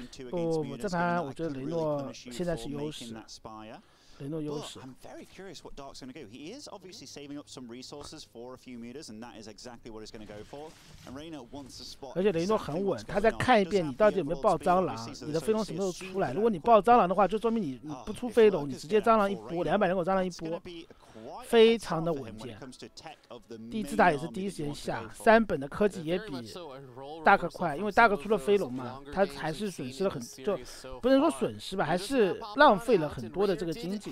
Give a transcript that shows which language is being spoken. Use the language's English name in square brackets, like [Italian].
[Chinese] 不，这盘我觉得雷诺现在是优势。雷诺优势。 [English] I'm very curious what Dark's going to do. He is obviously saving up some resources for a few meters, and that is exactly what he's going to go for. And Reynor wants to spot. [Chinese] 而且雷诺很稳，他再看一遍你到底有没有爆蟑螂，你的飞龙什么时候出来？如果你爆蟑螂的话，就说明你不出飞龙，你直接蟑螂一波，200人口蟑螂一波，非常的稳健。第一次打也是第一时间下，3本的科技也比大哥快，因为大哥出了飞龙嘛，他还是损失了很，就不能说损失吧，还是浪费了很多的这个经济。